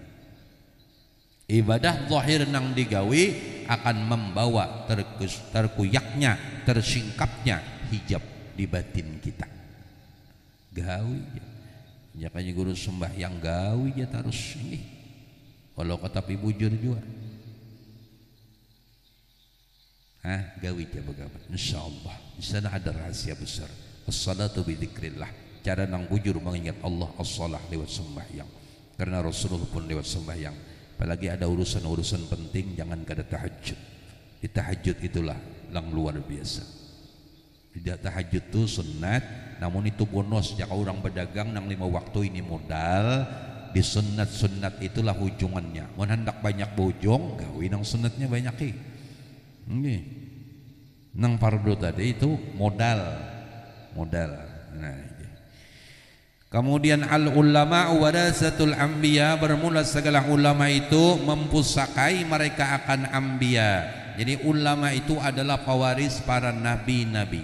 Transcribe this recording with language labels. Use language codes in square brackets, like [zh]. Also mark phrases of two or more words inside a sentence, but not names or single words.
[bjn] Ibadah zahir nang digawi akan membawa terkuyaknya, tersingkapnya hijab di batin kita. Gawi ya kayaknya guru sembahyang gawi ya terus ini. Kalau kata bujur juga, gawi aja bagaimana? Insyaallah di sana ada rahasia besar. [ar] الصلاة بذكر الله. [bjn] Cara nang bujur mengingat Allah, as-salah lewat sembahyang. Karena Rasulullah pun lewat sembahyang. Apalagi ada urusan-urusan penting, jangan kada tahajud. Di tahajud itulah yang luar biasa. Tidak tahajud itu sunat, namun itu bonus. Jika orang berdagang nang 5 waktu ini modal. Di sunat-sunat itulah ujungannya. Mun hendak banyak bojong, gawi nang sunatnya banyak nang fardu tadi itu modal. Nah, kemudian [ar] العلماء ورثة الأنبياء, [bjn] bermula segala ulama itu mempusakai mereka akan anbiya. Jadi ulama itu adalah pewaris para nabi-nabi.